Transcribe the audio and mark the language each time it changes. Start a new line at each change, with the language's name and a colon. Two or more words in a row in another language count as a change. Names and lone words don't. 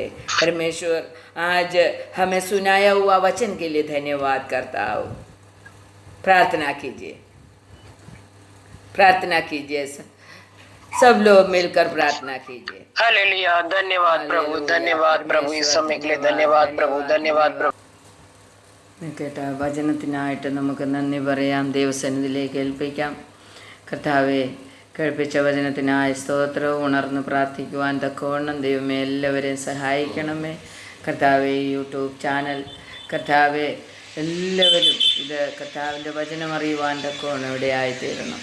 Hindi: परमेश्वर आज हमें सुनाया हुआ वचन के लिए धन्यवाद करता हूँ। प्रार्थना कीजिए, प्रार्थना कीजिए, सब लोग मिलकर प्रार्थना कीजिए। हालेलुया। धन्यवाद प्रभु, धन्यवाद प्रभु, इस समय के लिए धन्यवाद प्रभु, धन्यवाद प्रभु।
Malayalam: കേട്ട വചനത്തിനായിട്ട് നമുക്ക് നന്ദി പറയാം, ദൈവസന്നിധിയിലേക്ക് ഏൽപ്പിക്കാം. കർത്താവെ, കേൾപ്പിച്ച വചനത്തിനായി സ്തോത്രവും ഉണർന്ന് പ്രാർത്ഥിക്കുവാൻ തക്കവണ്ണം ദൈവമേ എല്ലാവരെയും സഹായിക്കണമേ. കർത്താവെ, യൂട്യൂബ് ചാനൽ കർത്താവെ എല്ലാവരും ഇത് കർത്താവിൻ്റെ വചനം അറിയുവാൻ തക്കവണ്ണം ഇടയായിത്തീരണം.